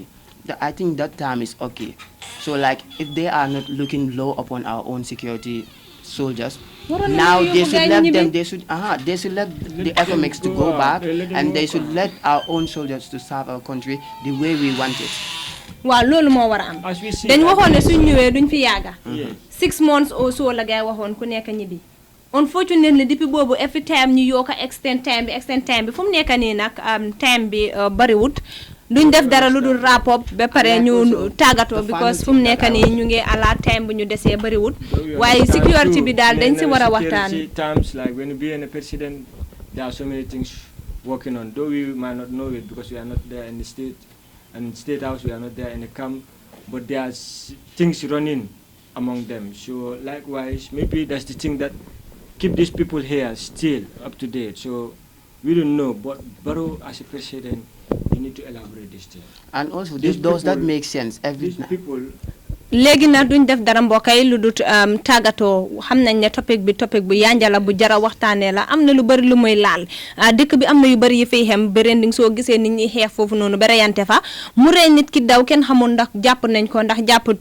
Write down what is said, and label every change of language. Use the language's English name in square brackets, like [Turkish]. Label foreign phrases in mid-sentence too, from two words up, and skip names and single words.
[English] I think that time is okay. So like if they are not looking low upon our own security soldiers, now they should let them. They should let the economics to go back, and they should let our own soldiers to serve our country the way we want it. [Wolof] Waaw loolu moo war a am dañ waxoon ne suñ ñëwee duñ fi yàgga [English] 6 months or so [Wolof] la gaay waxoon ku nekk ñibbi unfortunately depuis boobu [English] every time [Wolof] ñu yokk [English] extend time [Wolof] bi fu mu nekk nii nag time bi bariwut duñ def dara lu dul rapport ba pare ñu tàggatoo because fu mu nekk nii ñu ngi ala time bu ñu desee bariwut waaye security bi daal dañ si war a waxtaan [English] times like when you be in a president there are so many things working on though we might not know it because we are not there in the state and state house we are not there in the camp but there are things running among them so likewise maybe that's the thing that keep these people here still up to date so we don't know but Barrow as a president you need to elaborate this thing. And also, does that make sense? These people. [Wolof] léegi nag duñ def dara mbokay lu dut tàggatoo xam nañ ne topic bu yanjala bu jara waxtaanee la am na lu bari lu muy laal dëkk bi am na yu bari yi fiy xem berending soo gisee nit ñi xeex foofu noonu ba reyante fa mu rey nit ki daw kenn xamul ndax jàpp nañ ko ndax jàpput